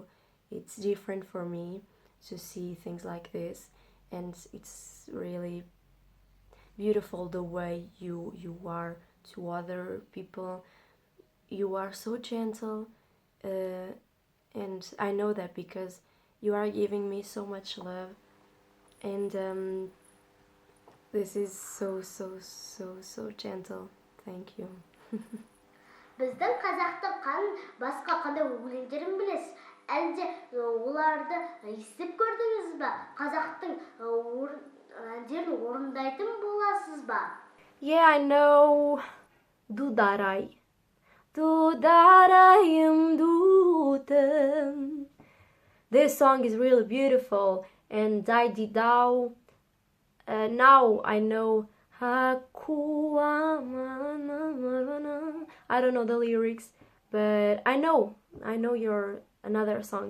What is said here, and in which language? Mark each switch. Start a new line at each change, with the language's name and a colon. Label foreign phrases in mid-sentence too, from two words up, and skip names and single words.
English: It's different for me to see things like this, and it's really beautiful the way you are to other people. You are so gentle, and I know that because you are giving me so much love, and this is so gentle. Thank you.
Kazakh: Біздің қазақтың басқа қандай өлеңдерін білесіз? Әлде оларды естіп көрдіңіз ба? Қазақтың әндерін орындайтын боласыз ба?
English: Yeah, I know. Dudaray.
Kazakh: Dudarayım dudum.
English: This song is really beautiful, and Daididao. Now I know. I don't know the lyrics, but I know your another songs.